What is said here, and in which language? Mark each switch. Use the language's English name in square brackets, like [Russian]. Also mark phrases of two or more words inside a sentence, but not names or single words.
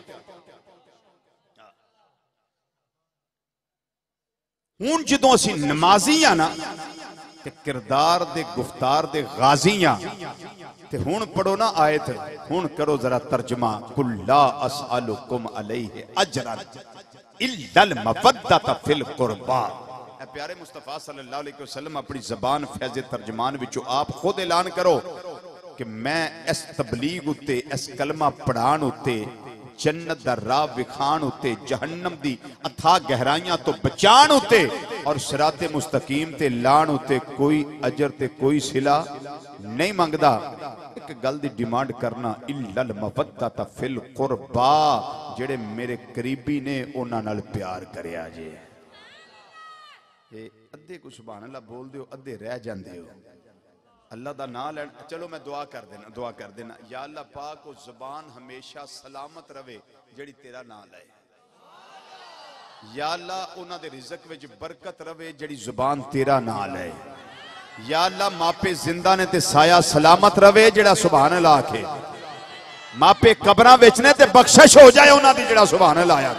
[Punjabi] ہن جدوں اسیں نمازی آں نا تے کردار دے گفتار دے غازی آں تے ہن پڑھو نا آیت، ہن کرو ذرا ترجمہ. [Arabic] قل لا أسألكم عليه أجرا إلا المودة في القربى. [Punjabi] پیارے مصطفیٰ [Arabic] صلى الله عليه وسلم [Punjabi] اپنی زبان فیض ترجمان وچوں آپ خود اعلان کرو کہ میں اس تبلیغ اتے، اس کلمہ پڑھان اتے، جنت دا راہ وکھان اتے، جہنم دی اتھاہ گہرائیاں توں بچان اتے اور صراط مستقیم تے لان اتے کوئی اجر تے کوئی صلہ نہیں منگدا. اک گل دی ڈیمانڈ کرنا, [Arabic] إلا المودة في القربى, [Punjabi] جیہڑے میرے قریبی نے اوہناں نال پیار کریا جے. [Urdu] آدھے کو سبحان اللہ بول دو، آدھے رہ جاتے ہو. اللہ کا نام لیں. [Punjabi] چلو میں دعا کر دینا، دعا کر دینا. یا اللہ پاک کو زبان ہمیشہ سلامت رہوے جیہڑی تیرا نام لائے. یا اللہ اوہناں دے رزق وچ برکت رہوے جیہڑی زبان تیرا نام لائے. یا اللہ ماپے زندہ نے تے سایہ سلامت رہوے جیہڑا سبحان اللہ آکھے. ماپے قبراں وچ نے تے بخشش ہو جائے اوہناں دی جیہڑا سبحان اللہ آکھے.